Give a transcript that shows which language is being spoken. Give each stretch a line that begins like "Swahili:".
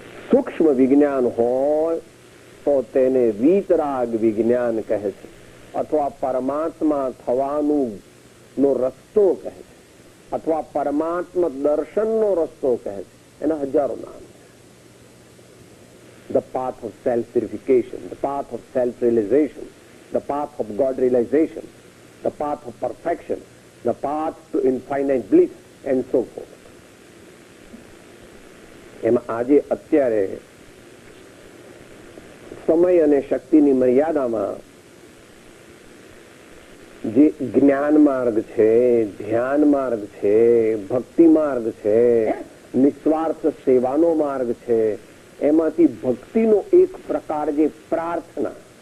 Gujarati: સૂક્ષ્મ વિજ્ઞાન હોય તો તેને વીતરાગ વિજ્ઞાન કહે છે, અથવા પરમાત્મા થવાનું નો રસ્તો કહે છે, અથવા પરમાત્મા દર્શનનો રસ્તો કહે છે. એના હજારો નામ છે.
English: The path of self-purification, the path of self-realization, the path of God realization, the path of perfection, the path to infinite bliss and so forth.
Gujarati: એમાં આજે અત્યારે સમય અને શક્તિની મર્યાદામાં જે જ્ઞાન માર્ગ છે, ધ્યાન માર્ગ છે, ભક્તિ માર્ગ છે, નિસ્વાર્થ સેવાનો માર્ગ છે, એમાંથી ભક્તિનો એક પ્રકાર જે પ્રાર્થના,